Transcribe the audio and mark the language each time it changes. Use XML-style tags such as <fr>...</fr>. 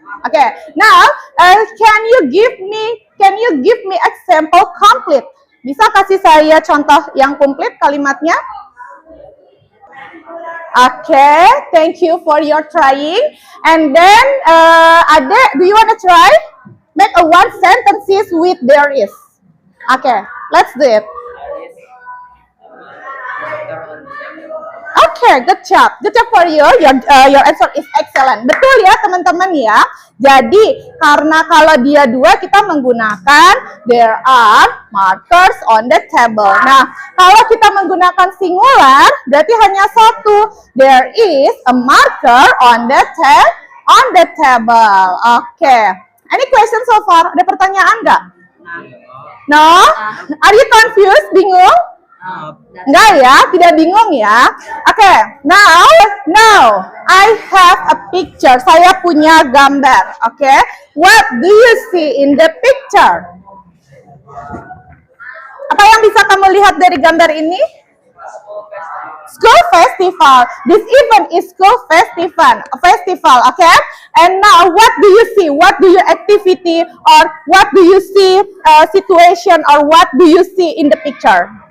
<en>Okay, now can you give me example complete?</en> <id>Bisa kasih saya contoh yang komplit kalimatnya?</id> <en>Okay, thank you for your trying. And then, Ade, do you want to try? Make a one sentences with there is. Okay, let's do it. Okay, good job. Good job for you. Your answer is excellent.</en> <id>Betul ya teman-teman ya. Jadi karena kalau dia dua kita menggunakan</id> <en>there are markers on the table.</en> <id>Nah kalau kita menggunakan singular berarti hanya satu.</id> <en>There is a marker on the table. Okay. Any question so far?</en> <id>Ada pertanyaan nggak?</id> <en>No? Are you confused?</en> <id>Bingung? Enggak ya, tidak bingung ya.</id> <en>Oke, now I have a picture.</en> <id>Saya punya gambar.</id> <en>Oke, what do you see in the picture?</en> <id>Apa yang bisa kamu lihat dari gambar ini?</id> <en>School festival. This event is school festival. Okay, and now what do you see? What do you activity or what do you see situation or what do you see in the picture?</en>